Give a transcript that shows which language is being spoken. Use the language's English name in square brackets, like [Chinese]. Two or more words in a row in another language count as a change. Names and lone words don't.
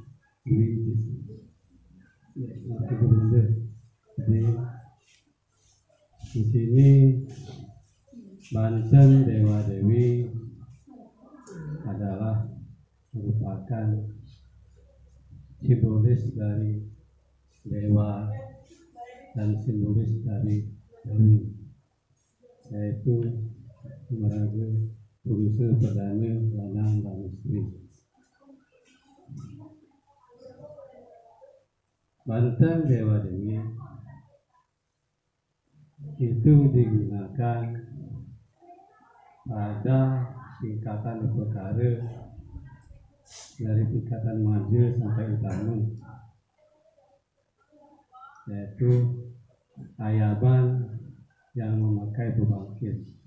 [Indonesian] di sini Banten Dewa Dewi adalah merupakan simbolis dari dewa dan simbolis dari dewi, yaitu meraga purusa perdana lanang dan istri. Banten Dewa Dewi itu digunakan pada tingkatan perkara dari tingkatan madya sampai utama, yaitu ayaban yang memakai pembangkit.